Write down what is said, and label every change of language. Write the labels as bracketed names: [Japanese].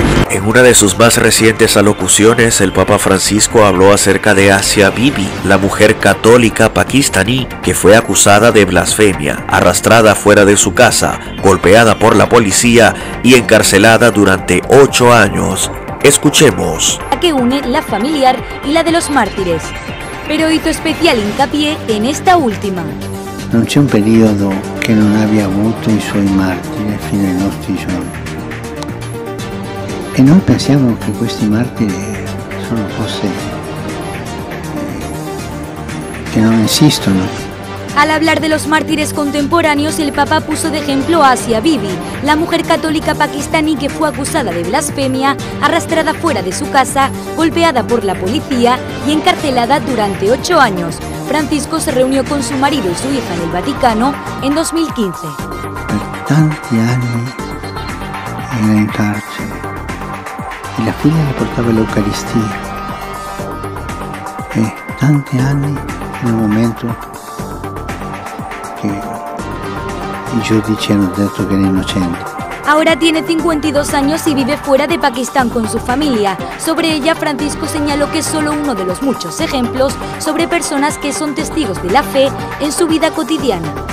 [Spanish] En una de sus más recientes alocuciones, el Papa Francisco habló acerca de Asia Bibi, la mujer católica pakistaní que fue acusada de blasfemia, arrastrada fuera de su casa, golpeada por la policía y encarcelada durante 8 años. Escuchemos. Que une la familiar y la de los mártires, pero hizo especial hincapié en esta última. [Italian] Non c'è un periodo che non abbia avuto i suoi martiri fino ai nostri giorni. E noi pensiamo che questi martiri sono cose che non esistono. [Spanish] Al hablar de los mártires contemporáneos, el Papa puso de ejemplo a Asia Bibi, la mujer católica pakistaní que fue acusada de blasfemia, arrastrada fuera de su casa, golpeada por la policía y encarcelada durante 8 años. Francisco se reunió con su marido y su hija en el Vaticano en 2015. [Italian] Per tanti anni era in carcere e la figlia le portava l'Eucaristia. E tanti anni nel momento che i giudici hanno detto che era innocente. [Spanish] Ahora tiene 52 años y vive fuera de Pakistán con su familia. Sobre ella, Francisco señaló que es solo uno de los muchos ejemplos sobre personas que son testigos de la fe en su vida cotidiana.